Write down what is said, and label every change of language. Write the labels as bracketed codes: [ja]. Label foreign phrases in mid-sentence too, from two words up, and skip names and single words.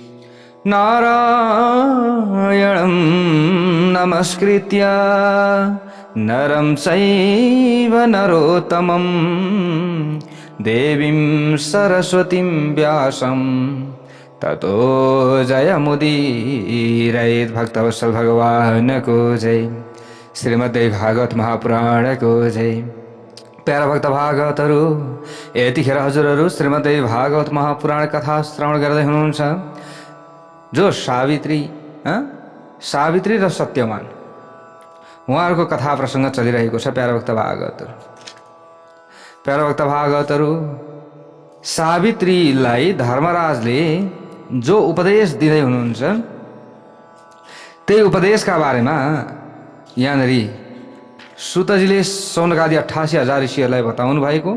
[sa] नारायणं नमस्कृत्य नरं चैव नरोत्तमं देवीं सरस्वतीं व्यासं ततो जयमुदीरयेत्। [ne] भक्तवत्सल भगवान को जय। श्रीमद्देवी भागवत महापुराण को जय। प्यारा भक्त भागवतहरू, यतिखेर हजुरहरू श्रीमद्देवी भागवत महापुराण कथा श्रवण गर्दै हुनुहुन्छ। जो सावित्री र सत्यवान उहाँहरूको कथा प्रसङ्ग चलिरहेको छ। प्यारा भक्त भागवतहरू, सावित्रीलाई धर्मराजले जो उपदेश दिँदै हुनुहुन्छ त्यही उपदेशका बारेमा यहाँनिर सुतजीले सौनकादि 88,000 ऋषिहरूलाई बताउनु भएको।